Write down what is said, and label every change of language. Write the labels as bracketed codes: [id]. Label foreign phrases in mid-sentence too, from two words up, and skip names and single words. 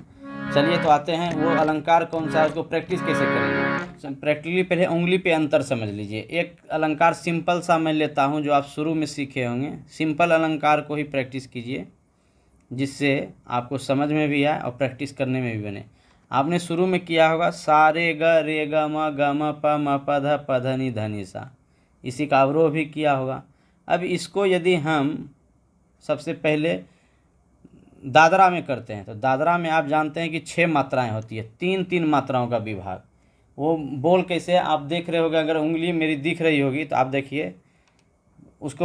[hi] चलिए तो आते हैं, वो अलंकार कौन सा है, उसको प्रैक्टिस कैसे करेंगे। प्रैक्टिकली पहले उंगली पे अंतर समझ लीजिए। एक अलंकार सिंपल सा मैं लेता हूँ जो आप शुरू में सीखे होंगे, सिंपल अलंकार को ही प्रैक्टिस कीजिए जिससे आपको समझ में भी आए और प्रैक्टिस करने में भी बने। आपने शुरू में किया होगा सा रे ग म प म प ध नि ध नि सा, इसी का अवरोह भी किया होगा। अब इसको यदि हम सबसे पहले दादरा में करते हैं तो दादरा में आप जानते हैं कि 6 मात्राएं होती है, 3-3 मात्राओं का विभाग। वो बोल कैसे आप देख रहे होगे, अगर उंगली मेरी दिख रही होगी तो आप देखिए उसको।